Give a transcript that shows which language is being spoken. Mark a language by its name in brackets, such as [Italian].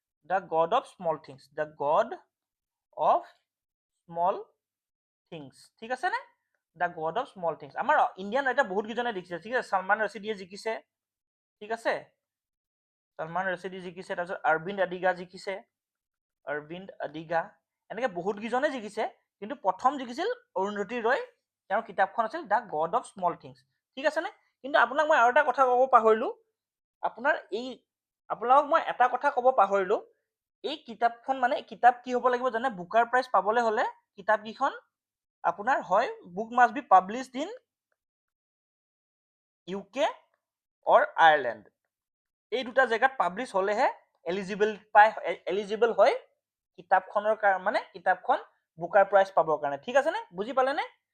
[English] The god of small things, the god of small things. [Assamese] ঠিক আছে নে? The god of small things. আমাৰ Indian writer বহুত কেইজনে লিখিছে। ঠিক আছে, চালমান ৰচিদিয়ে জিকিছে। ঠিক আছে, চালমান ৰচিদি জিকিছে। তাৰপিছত অৰবিন্দ আদিগা জিকিছে, অৰবিন্দ আদিগা, এনেকে বহুত কেইজনে জিকিছে। কিন্তু প্ৰথম জিকিছিল অৰুন্ধতী ৰয়। তেওঁৰ কিতাপখন আছিল the god of small things. ঠিক আছে নে? কিন্তু আপোনাক মই আৰু এটা কথা ক'ব পাহৰিলো। আপোনালোকক মই এটা কথা ক'ব পাহৰিলো। এই কিতাপখন মানে কিতাপ কি হ'ব লাগিব জানে? বুকাৰ প্ৰাইজ পাবলৈ হ'লে কিতাপকেইখন আপোনাৰ হয় [English] Book must be published in UK or Ireland. [Assamese] এই দুটা জেগাত পাব্লিছ হ'লেহে এলিজিবল হয় কিতাপখনৰ মানে কিতাপখন বুকাৰ প্ৰাইজ পাবৰ কাৰণে। ঠিক আছে নে? বুজি পালে নে?